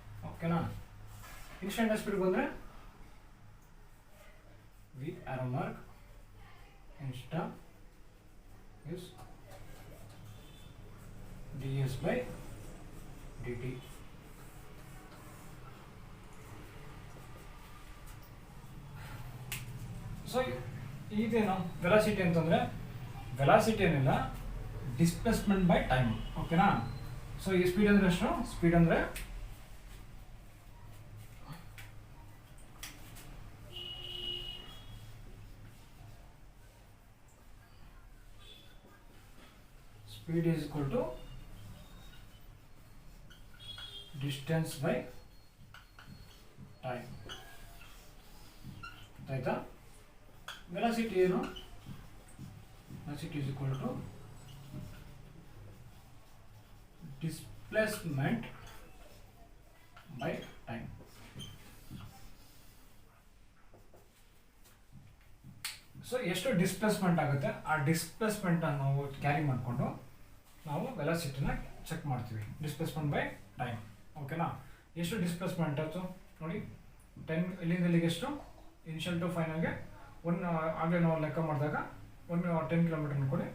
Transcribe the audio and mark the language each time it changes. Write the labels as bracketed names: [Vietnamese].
[Kannada] ಓಕೆನಾ, instantaneous speed ಬಂದರೆ V arrow mark insta [English] is ds by dt. [Kannada] So ಇದೇನು velocity ಅಂತಂದರೆ ವೆಲಾಸಿಟಿ ಏನಿಲ್ಲ, ಡಿಸ್ಪ್ಲೇಸ್ಮೆಂಟ್ ಬೈ ಟೈಮ್. ಓಕೆನಾ, ಸೊ ಈ ಸ್ಪೀಡ್ ಅಂದರೆ ಎಷ್ಟು? ಸ್ಪೀಡ್ ಅಂದರೆ [English] speed is equal to distance by time. [Kannada] ಆಯ್ತಾ? ವೆಲಾಸಿಟಿ ಏನು? [English] Velocity is equal to displacement by time. [Kannada] So ಎಷ್ಟು ಡಿಸ್ಪ್ಲೇಸ್ಮೆಂಟ್ ಆಗುತ್ತೆ ಆ ಡಿಸ್ಪ್ಲೇಸ್ಮೆಂಟ್ ನಾವು ಕ್ಯಾರಿ ಮಾಡಿಕೊಂಡು ನಾವು ವೆಲಾಸಿಟಿನ ಚೆಕ್ ಮಾಡ್ತೀವಿ. Displacement by time. ಓಕೆನಾ, ಎಷ್ಟು ಡಿಸ್ಪ್ಲೇಸ್ಮೆಂಟ್ ಆಯಿತು ನೋಡಿ, 10 ಇಲ್ಲಿಂದ ಇಲ್ಲಿಗೆ ಎಷ್ಟು, ಇನಿಷಿಯಲ್ ಟು ಫೈನಲ್ಗೆ ಆಗಲೇ ನಾವು ಲೆಕ್ಕ ಮಾಡಿದಾಗ 10 ಕಿಲೋಮೀಟರ್ ಅನ್ಕೊಳ್ಳಿ.